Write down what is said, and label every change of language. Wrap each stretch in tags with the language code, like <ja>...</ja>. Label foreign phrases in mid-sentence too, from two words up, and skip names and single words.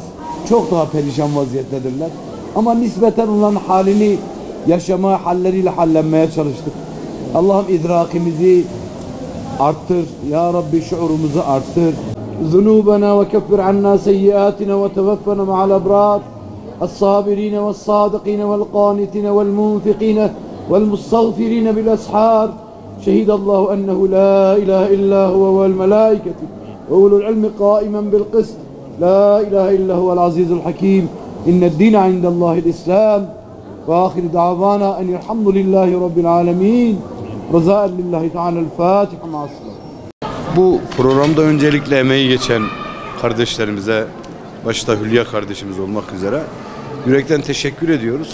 <tr>Çok daha perişan vaziyettedirler. Ama nispeten onların halini yaşama halleriyle hallenmeye çalıştık. Allah'ım idrakimizi arttır. Ya Rabbi şuurumuzu arttır.</tr> <ar>ذنوبنا وكفر عنا سيئاتنا وتوفنا مع الأبرار. الصابرين والصادقين والقانتين والمنفقين والمستغفرين بالأسحار شهد الله أنه لا إله إلا هو والملائكة وأولو العلم قائما بالقسط. لا إله إلا هو العزيز الحكيم إن الدين عند الله الإسلام. وآخر دعوانا أن الحمد لله رب العالمين. رضاء لله تعالى الفاتحة مع السلام.</ar> <tr>Bu programda öncelikle emeği geçen kardeşlerimize, başta Hülya kardeşimiz olmak üzere yürekten teşekkür ediyoruz.</tr>